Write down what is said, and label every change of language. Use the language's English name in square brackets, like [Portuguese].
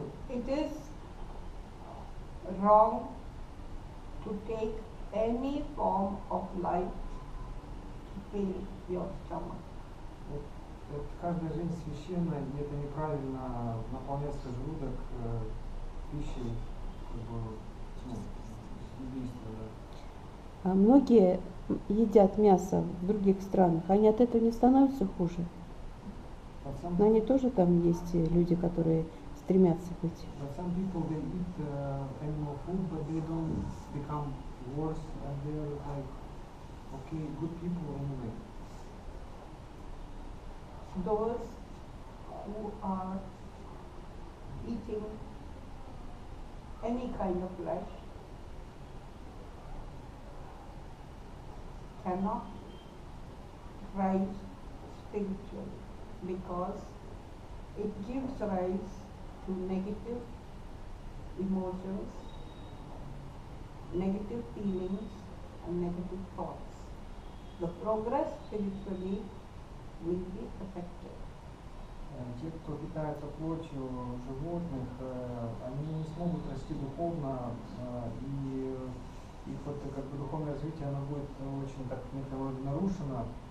[English] It is wrong to take any form of life to fill your stomach. [Russian] Каждая жизнь священна, и это неправильно наполнять свой желудок пищей, убийства. Да. А многие едят мясо в других странах, они от этого не становятся хуже. Но они тоже там есть люди, которые стремятся быть. [English] But some people they eat animal food, but they don't become worse, and they're like, okay, good people anyway. Those who are eating any kind of flesh cannot rise spiritually, because it gives rise to negative emotions, negative feelings and negative thoughts. The progress spiritually will be affected. [Russian] Те, кто питается плотью животных, они не смогут расти духовно, и их вот как бы духовное развитие, оно будет очень так в некотором роде нарушено.